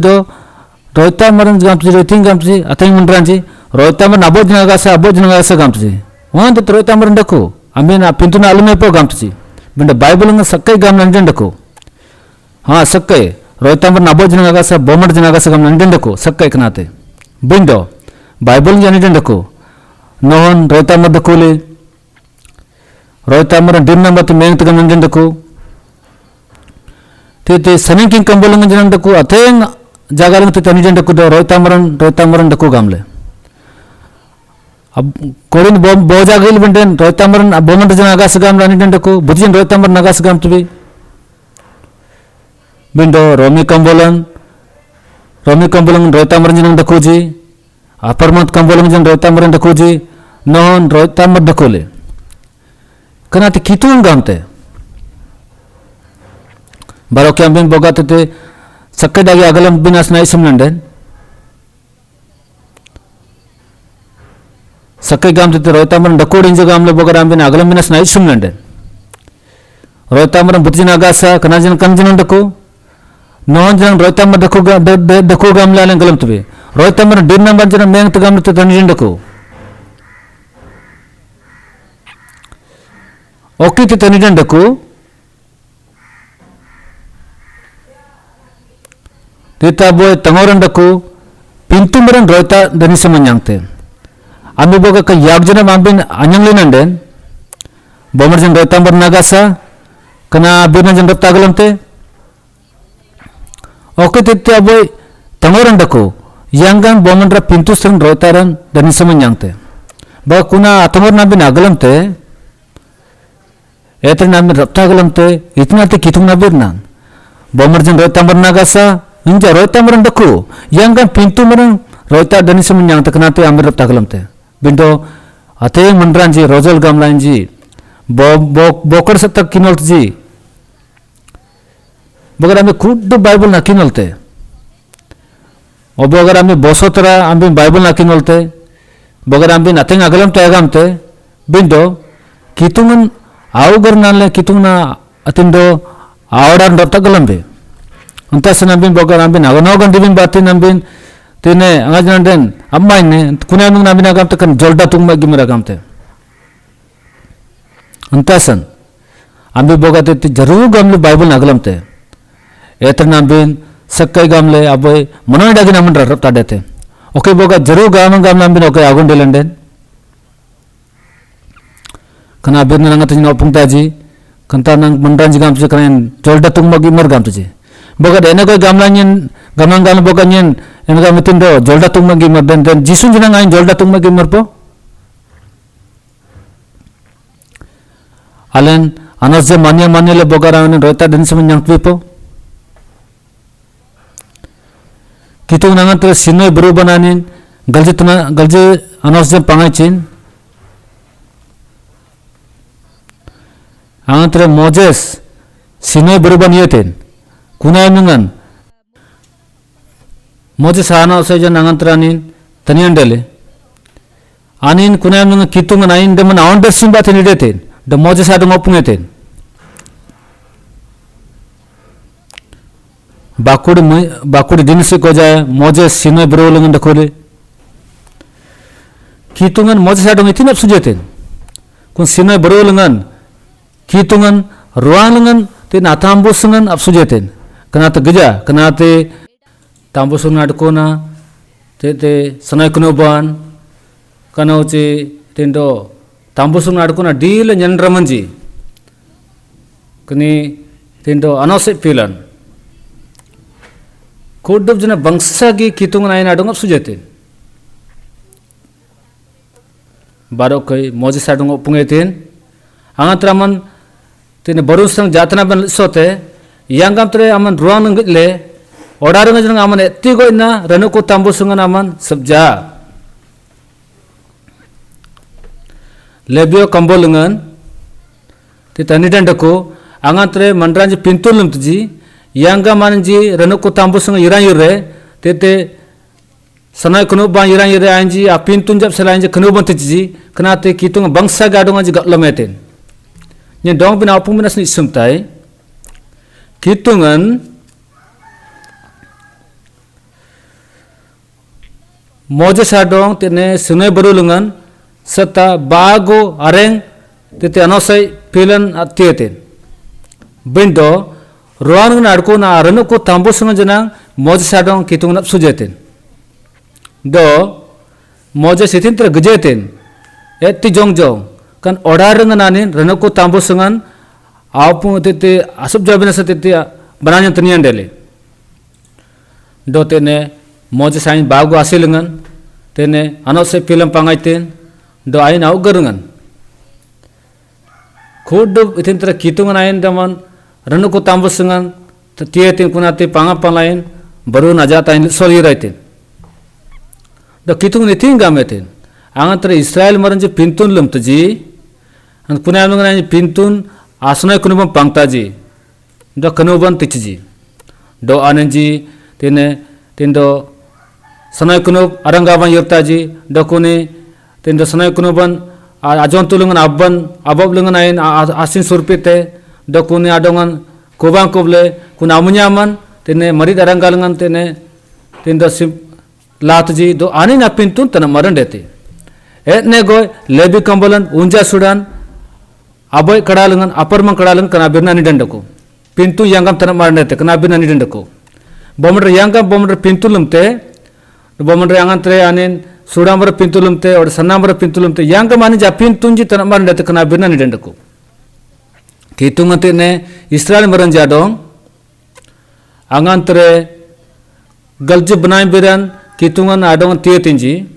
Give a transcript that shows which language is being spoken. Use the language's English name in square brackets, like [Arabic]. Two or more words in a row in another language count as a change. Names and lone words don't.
[Sora] do roy tamaran gamtuji roiting gamtuji ateng mandranji roy tamaran abojna gasa gamtuji wan te roy tamaran daku amena pintuna alumepo gamtuji bindo bible nga sakkai gamnandandaku ha sakkai roy tamaran abojna gasa bomardna gasa gamnandandaku sakkai kanate bindo Bible janidendaku nohon roy tamar dakuli roy tamar dirna batu meng tagam nandendaku tete saninking kambolong janandaku ateng jagalang tete anidendaku do roy tamaran daku gamle korin boja gil benden roy tamaran bomand janaga sagam anidendaku budjin roy tamar naga sagam tubi bindo romi kambolong roy tamaran janandaku ji aparmat kambolong jan roy tamaran daku ji non roy tamar dakule kana te kitun gamte baro ke ambin boga tete sakkai dagi agalam binas nai samnanden Sakai gam tete roitaman dakodin jo gam le bogar ambin agalam binas na isum lenden. Roitaman butjin agasa kanajin kanjin dako. Non jang roitaman dako gam le alen galam tebe. Roitaman dinna banjana meng te gam te tanjin dako. Oke te tanjin dako. Tita boy tangoran dako pintu meran roita dani semanyang te. Ambil boga ke yagjana mambin anyang linanden bomar jeng roita bernagasa kena birna jeng rota galam te. Oke tita boy tangoran dako yanggan bomar ra pintu sering roita ran dani semanyang te. Ba kuna atangor nambin agalam te etre nambin rota galam te itna te kitung nabirna bomar jeng roita bernagasa inja roita meran dako yanggan pintu meran roita dani semanyang te kena te ambil rota galam te. Bindo ate mandran ji rojol gamlain ji bokar setak kinol ji bogar ame kudu bible na kinol te bogar ame bosotara ambi bible na kinol te bogar ambi nateng agalam te agam te bindo kitungan augar nanle kitung na atindo awdan rotak galam be untasan ambi bogar ambi nagonogan dibin batin ambi tene angajan den amma ne kuna nung namina gam tekan jolda tungma gimera gam te antasan ambi boga te jaru gam le bible nagalam te eter nambin sakkai gam le aboy monoy dagi namun rap ta dete oke boga jaru gam nambin oke agun delenden kana birna nang tin opung taji kanta nang mandran ji gam tu kan jolda tungma gimer gam tu ji boga dene ko gamlanyen gamang gam boga nyen enga mitindo jolda tungma gimer den jisun jinang ain jolda tungma gimer po alen anas je manya le bogara ne roita den semanyang po kitung nangan tre sinoi buru bananin galje anas je pangachin angan tre moses sinoi buru baniyeten kunai nungan Moses ana sejan angantranin tanian dele anin kunam nang kitung nain deman aun simba teni deten de Moses adung opungeten bakud dinsi ko jaya Moses sinoi brolungan dakole kitungan Moses adung itinap sujeten kun sinoi brolungan kitungan ruangan te natambusungan apsujeten kenate geja kenate tambusung adkona te sanai kunoban kanauci tendo tambusung adkona deal nyandramanji kini tendo anose pilan kodub jana bangsa gi kitung nain adung sujete barokai Moses adung pungetin angatraman tene barusang jatana ban sote yangam tre aman ruang le order ngajeng aman etti goina ranuku tambusungan aman sabja lebio kambolungan ti tanidan dako angatre mandranji pintulum tuji yanga manji ranuku tambusungan iran yure tete sanai kunu ban iran yure anji a pintun jap selanje kunu ban tuji kenate kitung bangsa gadung anji gatlometen nyen dong bin apung minas ni sumtai kitungan Moses adong tene sunai berulungan serta bago areng tete anosai pilan atieten bindo ruang adko na aranu ko tambo sungan janang Moses adong kitung nap sujeten do Moses itin ter gejeten etti jong kan order nganin ranu ko tambo sungan apu tete asub jabina sa tete bananya tenian dele do tene Moses ain bago asilengan tene anose film pangaiten do ain au garungan khud itin tra kitungan ain daman ranu ko tambusungan tietin kunate pangapang lain baru najat ain soli raitin do kitung nitin gametin angan tra Israel maranji pintun lum tuji an kunam ngan pintun asnai kunubam pangtaji do kanuban tichji do ananji tene tindo sanai kunub arangaban yurtaji do kune tin do sanai kunuban ajon tulungan abban abob lungan ain asin surpite do kuni adongan kubang kuble kun amunya man tene mari darangalangan tene tin do sim latji do ani na pintun tana maran dete etne goy lebi kambolan unja sudan aboy kadalangan aparman kadalangan kana birna ni dandako pintu yangam tana maran dete kana birna ni dandako bomdre yangam bomdre pintu lumte bomdre yangan tre anin sudambar pintu lumte or sanambar pintu lumte yangam ani ja pintunji tana maran dete kana birna ni dandako kitungate ne Israel maran jadong angan tre galje banai biran kitungan adong tietinji